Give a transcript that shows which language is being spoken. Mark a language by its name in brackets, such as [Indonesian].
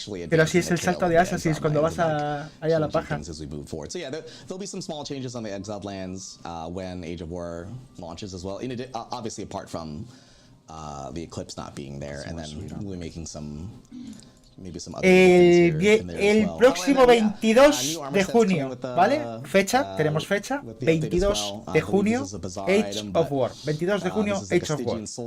[Spanish] Pero sí es el salto de Assassins cuando vas allá a la paja. [English] So yeah, there'll be some small changes on the Exiled Lands when Age of War launches as well. Obviously, apart from the eclipse not being there, and then we'll be making some. [Spanish] El próximo 22 de junio, ¿vale? Tenemos fecha, 22 de junio, Age of War. 22 de junio, Age of War.